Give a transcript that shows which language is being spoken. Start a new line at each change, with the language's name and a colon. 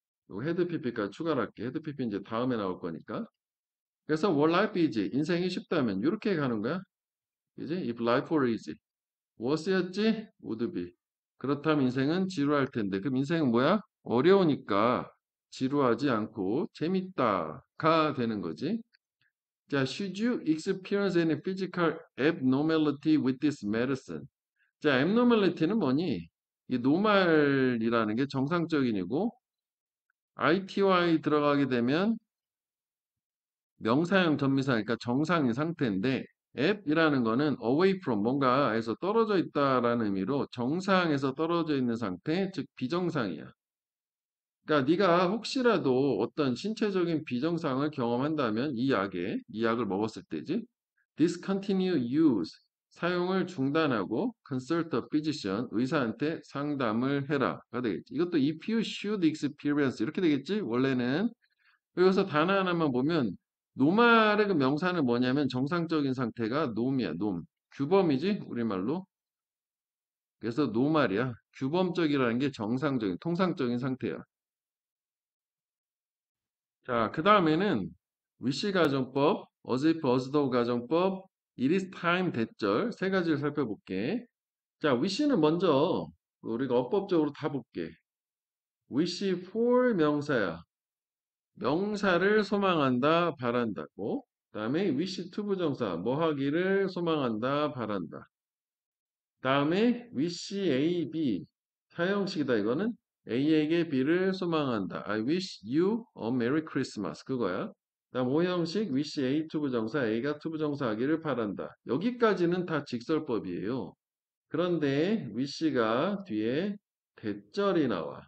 Korean: 요 헤드 PP까지 추가를 할게. 헤드 PP 이제 다음에 나올 거니까. 그래서
English: what life is
Korean: 인생이 쉽다면 이렇게 가는 거야. 그지?
English: if life were easy. was였지? would be.
Korean: 그렇다면 인생은 지루할 텐데. 그럼 인생은 뭐야? 어려우니까 지루하지 않고 재밌다가 되는 거지.
English: 자, should you experience any physical abnormality with this medicine?
Korean: 자, abnormality는 뭐니? 이 노말이라는 게 정상적인이고 ITY 들어가게 되면 명사형 전미사, 그러니까 정상인 상태인데 앱이라는 거는 away from 뭔가에서 떨어져 있다라는 의미로 정상에서 떨어져 있는 상태, 즉 비정상이야. 그러니까 네가 혹시라도 어떤 신체적인 비정상을 경험한다면 이 약을 먹었을 때지.
English: discontinue use
Korean: 사용을 중단하고
English: consult a physician
Korean: 의사한테 상담을 해라가 되겠지. 이것도
English: if you should experience
Korean: 이렇게 되겠지. 원래는 여기서 단어 하나만 보면 노말의 그 명사는 뭐냐면 정상적인 상태가 놈이야, 놈. 규범이지, 우리말로. 그래서 노말이야. 규범적이라는 게 정상적인, 통상적인 상태야. 자, 그 다음에는 위시 가정법, 어지프, 어스더 가정법, it is time 대절 세 가지를 살펴볼게. 자, 위시는 먼저 우리가 어법적으로 다 볼게. wish for 명사야. 명사를 소망한다, 바란다고. 다음에 wish to 부정사, 뭐 하기를 소망한다, 바란다. 다음에 wish A, B, 사형식이다. 이거는 A에게 B를 소망한다.
English: I wish you a Merry Christmas.
Korean: 그거야. 다음 오형식 wish A to 부정사, A가 to 부정사 하기를 바란다. 여기까지는 다 직설법이에요. 그런데 wish가 뒤에 대절이 나와.